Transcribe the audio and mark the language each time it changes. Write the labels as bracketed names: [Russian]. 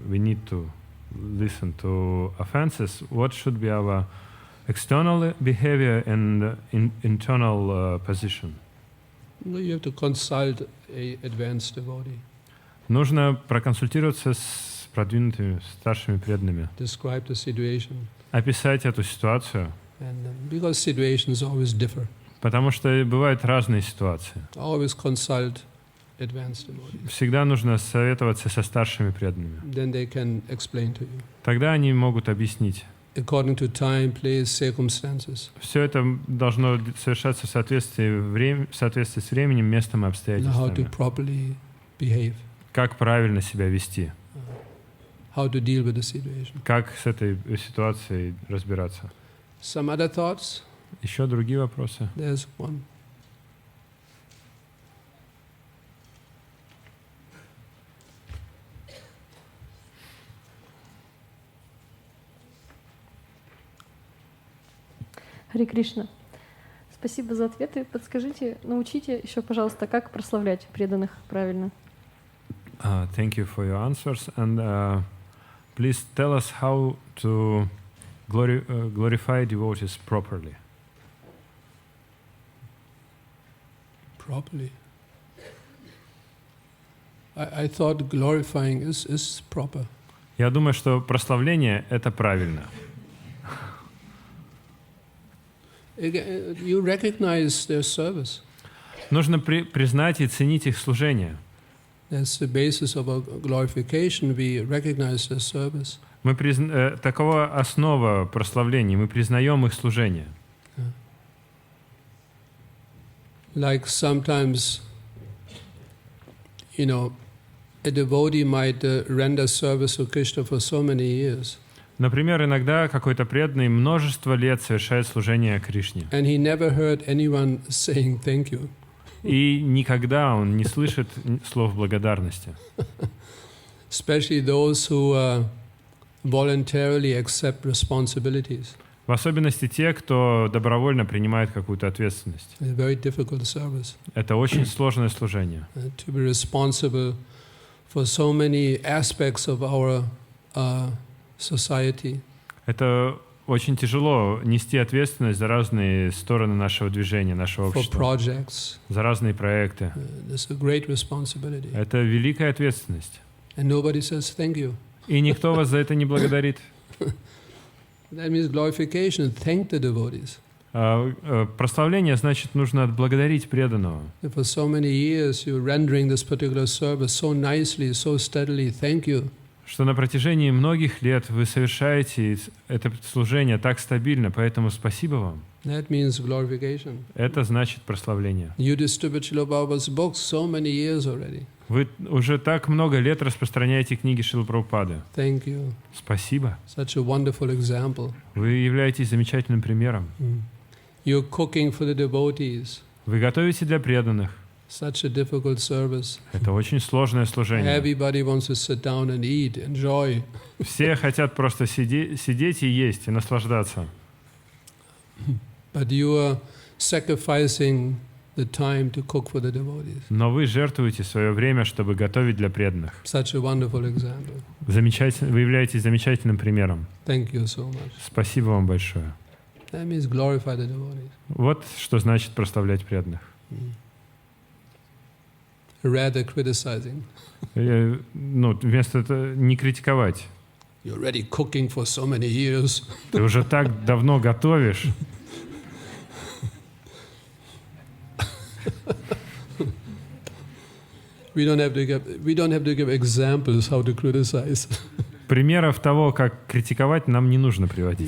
[English] We need to listen to offenses. What should be our external behavior and internal position? You have to consult a advanced devotee. [Russian] Нужно проконсультироваться с продвинутыми, старшими преданными. [English] Describe the situation. [Russian] Описать эту ситуацию. [English] And because situations always differ. [Russian] Потому что бывают разные ситуации. [English] Always consult advanced devotees. [Russian] Всегда нужно советоваться со старшими преданными. [English] Then they can explain to you. [Russian] Тогда они могут объяснить. [English] According to time, place, circumstances. [Russian] Все это должно совершаться в соответствии с временем, местом и обстоятельствами. [English] How to properly behave. [Russian] Как правильно себя вести. [English] How to deal with the situation. [Russian] Как с этой ситуацией разбираться. [English] Some other thoughts? [Russian] Еще другие вопросы? [English] There's one. [Russian] Харе Кришна. Спасибо за ответы. Подскажите, научите еще, пожалуйста, как прославлять преданных правильно. [English] Thank you for your answers, and please tell us how to glorify devotees properly. Properly. I thought glorifying is proper. [Russian] Я думаю, что прославление — это правильно. [English] You recognize their service. [Russian] Нужно признать и ценить их служение. [English] That's the basis of our glorification. We recognize their service. [Russian] Такова основа прославления. Мы признаем их служение. [English] Like sometimes, a devotee might render service to Krishna for so many years. [Russian] Например, иногда какой-то преданный множество лет совершает служение Кришне. [English] And he never heard anyone saying thank you. [Russian] И никогда он не слышит слов благодарности. [English] Especially those who voluntarily accept responsibilities. [Russian] В особенности те, кто добровольно принимает какую-то ответственность. [English] It's a very difficult service. [Russian] Это очень сложное служение. [English] To be responsible for so many aspects of our society. [Russian] Это очень тяжело нести ответственность за разные стороны нашего движения, нашего общества. [English] For projects. [Russian] За разные проекты. [English] It's a great responsibility. [Russian] Это великая ответственность. [English] And nobody says thank you. [Russian] И никто вас за это не благодарит. [English] That means glorification. Thank the devotees. [Russian] Прославление значит, нужно отблагодарить преданного. [English] For so many years you're rendering this particular service so nicely, so steadily. Thank you. [Russian] Что на протяжении многих лет вы совершаете это служение так стабильно, поэтому спасибо вам. [English] That means glorification. [Russian] Это значит прославление. [English] You distribute Srila Prabhupada's books so many years already. [Russian] Вы уже так много лет распространяете книги Шрилы Прабхупады. [English] Thank you. [Russian] Спасибо. [English] Such a wonderful example. [Russian] Вы являетесь замечательным примером. [English] You're cooking for the devotees. [Russian] Вы готовите для преданных. [English] Such a difficult service. [Russian] Это очень сложное служение. [English] Everybody wants to sit down and eat, enjoy. [Russian] Все хотят просто сидеть и есть, и наслаждаться. [English] But you are sacrificing the time to cook for the devotees. [Russian] Но вы жертвуете свое время, чтобы готовить для преданных. [English] Such a wonderful example. [Russian] Вы являетесь замечательным примером. [English] Thank you so much. [Russian] Спасибо вам большое. [English] That means glorify the devotees. [Russian] Вот что значит прославлять преданных. [English] Rather criticizing. [Russian] Вместо этого не критиковать. [English] You're already cooking for so many years. [Russian] Ты уже так давно готовишь. [English] We don't have to give examples how to criticize. [Russian] Примеров того, как критиковать, нам не нужно приводить.